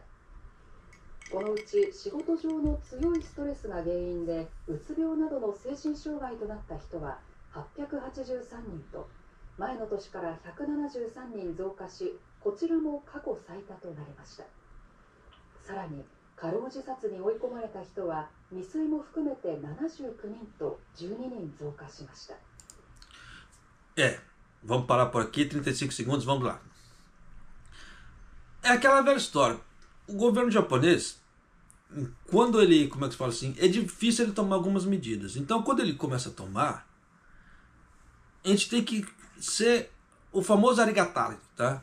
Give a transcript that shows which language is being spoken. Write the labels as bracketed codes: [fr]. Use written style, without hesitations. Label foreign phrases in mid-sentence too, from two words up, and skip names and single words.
[ja] このうち仕事上の強いストレスが原因でうつ病などの精神障害となった人は883人と前の年から173人増加し、こちらも過去最多となりました。さらに過労自殺に追い込まれた人は未遂も含めて79人と12人増加しました。 [pt] Vamos parar por aqui, 35 segundos, vamos lá. É aquela velha história. O governo japonês, quando ele, como é que se fala assim, é difícil ele tomar algumas medidas. Então, quando ele começa a tomar, a gente tem que ser o famoso arigatari, tá?